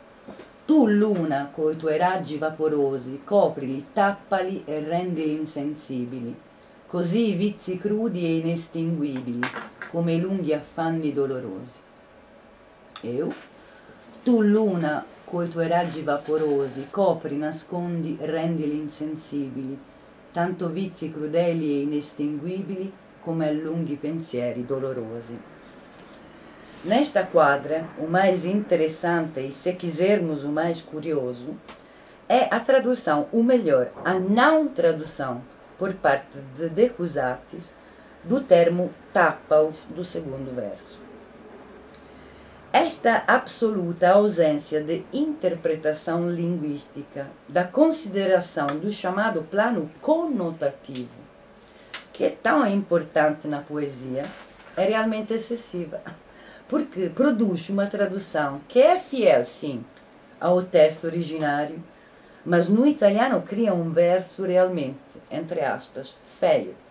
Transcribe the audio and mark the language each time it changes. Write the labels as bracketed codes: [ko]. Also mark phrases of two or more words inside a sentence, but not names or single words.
[it] Tu luna, coi tuoi raggi vaporosi, coprili, tappali e rendili insensibili, così i vizi crudi e inestinguibili, come i lunghi affanni dolorosi. [pt] Eu? [it] Tu luna, coi tuoi raggi vaporosi, copri, nascondi, rendili insensibili, tanto vizi crudeli e inestinguibili come a lunghi pensieri dolorosi. [pt] Nesta quadra, o mais interessante e, se quisermos, o mais curioso, é a tradução, ou melhor, a não tradução, por parte de De Cusatis, do termo tapaos do segundo verso. Esta absoluta ausência de interpretação linguística, da consideração do chamado plano conotativo, que é tão importante na poesia, é realmente excessiva, porque produz uma tradução que é fiel, sim, ao texto originário, mas no italiano cria um verso realmente, entre aspas, feio.